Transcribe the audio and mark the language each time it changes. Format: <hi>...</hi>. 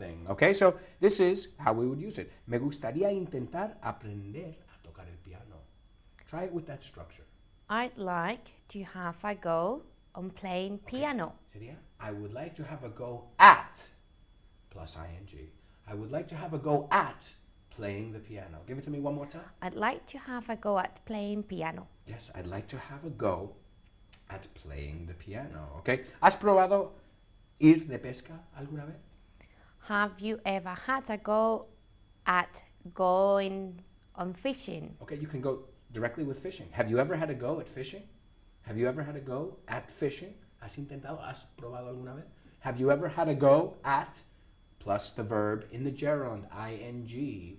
<en>Okay, so this is how we would use it.</en> <es>Me gustaría intentar aprender a tocar el piano.</es> <en>Try it with that structure. I'd like to have a go on playing piano. Sería, I would like to have a go at plus ing. I would like to have a go at playing the piano. Give it to me one more time. I'd like to have a go at playing piano. Yes, I'd like to have a go at playing the piano. Okay.</en> <es>¿Has probado ir de pesca alguna vez?</es> <en>Have you ever had a go at going on fishing? Okay, you can go directly with fishing. Have you ever had a go at fishing? Have you ever had a go at fishing?</en> <es>¿Has intentado? ¿Has probado alguna vez?</es> <en>Have you ever had a go at plus the verb in the gerund, ing?</en>